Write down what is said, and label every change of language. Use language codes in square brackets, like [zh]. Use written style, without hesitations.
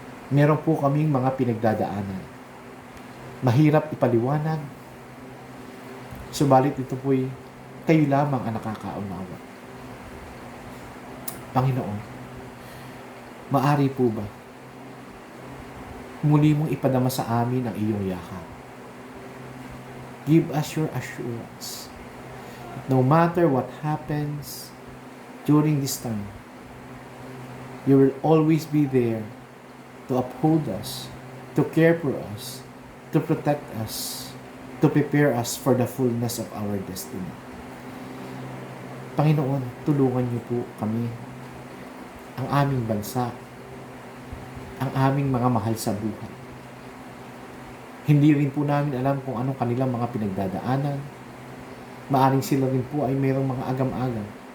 [tl] Meron po kaming mga pinagdadaanan. Mahirap ipaliwanag. Subalit ito po'y kayo lamang ang nakakaunawa. Panginoon, maari po ba muli mong ipadama sa amin ang iyong yakap? [en] Give us your assurance that no matter what happens during this time, you will always be there to uphold us, to care for us, to protect us, to prepare us for the fullness of our destiny. [tl] Panginoon, tulungan niyo po kami, ang aming bansa, ang aming mga mahal sa buhay. Hindi rin po namin alam kung anong kanilang mga pinagdadaanan. Maaring sila rin po ay mayroong mga agam-agam.